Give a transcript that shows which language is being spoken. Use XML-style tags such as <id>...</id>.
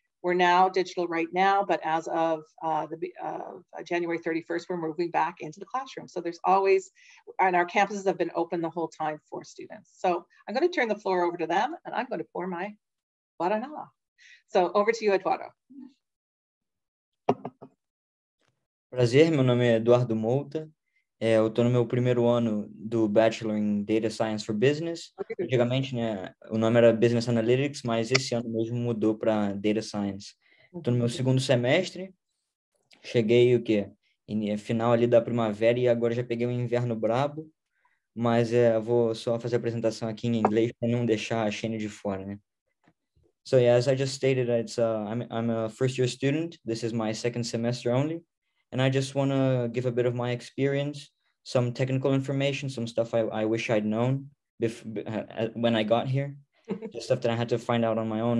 <en>We're now digital right now, but as of January 31st, we're moving back into the classroom. So there's always, and our campuses have been open the whole time for students. So I'm going to turn the floor over to them, and I'm going to pour my Guaraná. So over to you, Eduardo.</en> <pt>Prazer, meu nome é Eduardo Mouta. Eu estou no meu primeiro ano do Bachelor em Data Science for Business. Antigamente, né, o nome era Business Analytics, mas esse ano mesmo mudou para Data Science. Estou no meu segundo semestre. Cheguei final ali da primavera, e agora já peguei um inverno brabo. Mas eu vou só fazer a apresentação aqui em inglês para não deixar a Shane de fora, né?</pt> <en>So yeah, as I just stated, I'm a first year student. This is my second semester only. And I just want to give a bit of my experience, some technical information, some stuff I wish I'd known when I got here, just stuff that I had to find out on my own.</en>